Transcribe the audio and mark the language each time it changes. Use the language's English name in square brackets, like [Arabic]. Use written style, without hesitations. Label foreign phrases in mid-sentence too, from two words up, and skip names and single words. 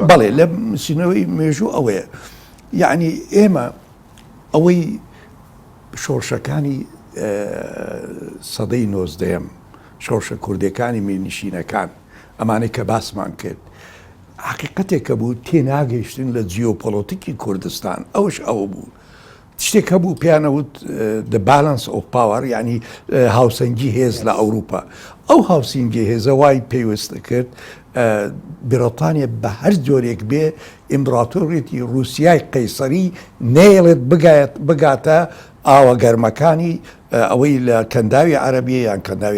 [Central Kurdish] بەڵێ لە نووسینەوەی مێژوو ئەوەیە یعنی ئێمە ئەوەی شۆڕشەکانی سەدەی 19ەم شۆڕشە کوردەکانی میرنشینەکان ئەمانەی کە باسمان کرد حقیقەتێکە بوو تێناگەیشتن لە جیۆپۆلۆتیکی کوردستان ئەوش ئەوە بوو شتێک هەبوو پیانەوت [English] the balance of power [Central Kurdish] یعنی هاوسەنگی هێز لە ئەوروپا ئەو هاوسنگی هێزە وای پێویستە کرد بریتانیا بە هەر جۆرێک بێ ئیمپراتۆریەتی رووسیای قەیسەری نێڵێت بگاتە ئاوە گەرمەکانی ئەوەی لە کەنداوی عەرەبیە یان کەنداوی